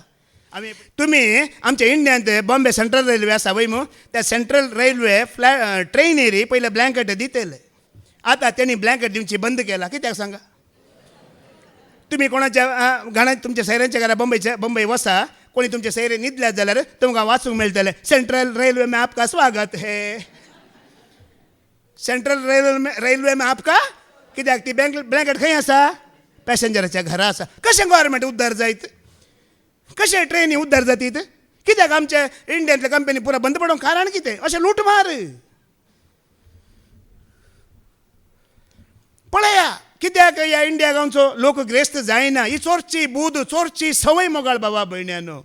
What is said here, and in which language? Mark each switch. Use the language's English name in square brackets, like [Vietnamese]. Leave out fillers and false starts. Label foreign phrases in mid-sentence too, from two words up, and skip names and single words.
[Konkani] तुमी आमच्या इंडियांत बॉम्बे सेंट्रल रेल्वे आसा वय मू त्या सेंट्रल रेल्वे ट्रेनीर पयले ब्लँकेट दितले. आतां तेणी ब्लँकेट दिवची बंद केला. कित्याक सांगा. तुमी कोणाच्या घरांत तुमच्या सैऱ्यांच्या घरा बंबई वसा कोणी तुमचे सैरे न्हिदल्यात जाल्यार तुमकां वाचूंक मेळटलें [Hindi] सेंट्रल रेल्वे में आपका स्वागत है. सेंट्रल रेल्वे में आपका [Konkani] कित्याक ती ब्लँकेट खंय आसा पॅसेंजराच्या घरा आसा. कशें गव्हर्मेंट उद्धार जायत कशें ट्रेनी उद्धार जातीत. कित्याक आमच्या इंडियांतले कंपनी पुरो बंद पडोवंक कारण कितें अशें लूटमार. पळया कित्याक ह्या इंडिया गांवचो लोक ग्रेस्त जायना ही चोरची बूद चोरची संवय मोगाळ बाबा भयण्यानो.